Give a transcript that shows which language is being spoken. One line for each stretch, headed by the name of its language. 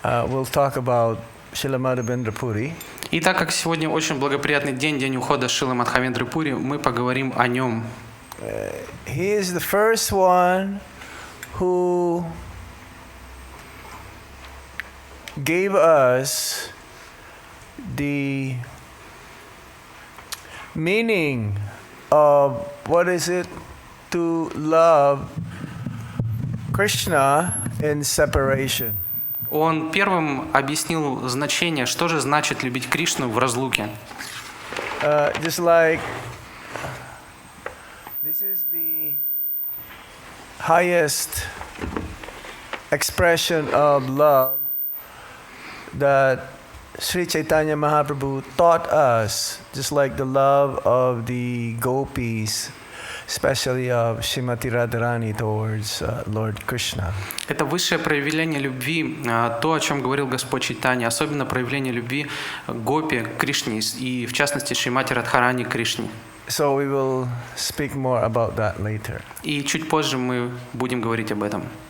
English: we'll talk about Srila Madhavendra Puri.
Russian: И так как сегодня очень благоприятный день, день ухода Шрилы Мадхавендры Пури, мы поговорим о нем.
English: He is the first one who gave us the meaning of what is it to love Krishna in separation.
Russian: Он первым объяснил значение, что же значит любить Кришну в разлуке.
English: Just like this is the highest expression of love that Sri Chaitanya Mahaprabhu taught us, just like the love of the gopis, especially of Srimati Radharani towards Lord Krishna.
Russian: Это высшее проявление любви, то, о чем говорил Господь Чайтанья, особенно проявление любви гопи к Кришне и, в частности, Шримати Радхарани к Кришне.
English: So we will speak more about that later.
Russian: И чуть позже мы будем говорить об этом.